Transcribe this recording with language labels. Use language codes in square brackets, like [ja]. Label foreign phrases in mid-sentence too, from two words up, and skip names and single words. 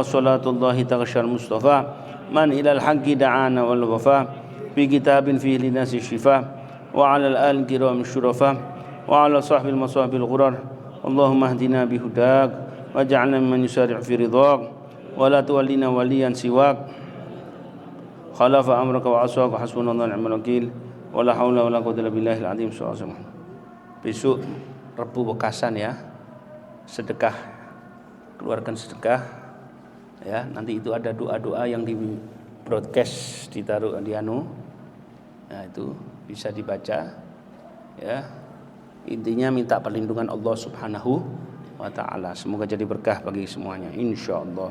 [ar] صلاة الله تغشى المصطفى من إلى الحق دعانا والوفا في كتاب فيه للناس شفا وعلى الآل الكرام الشرفا وعلى صحب المصابيح الغرر اللهم اهدنا بهداك واجعلنا ممن يسارع في رضاك ولا تولنا وليا سواك خالف أمرك وعصاك حسبنا الله ونعم الوكيل ولا حول ولا قوة إلا بالله العظيم. [id] Besok Rebu Bekasan ya, sedekah, keluarkan sedekah ya. Nanti itu ada doa-doa yang di broadcast, ditaruh di nah itu bisa dibaca ya. Intinya minta perlindungan Allah [ar] سبحانه وتعالى, [id] semoga jadi berkah bagi semuanya insyaallah.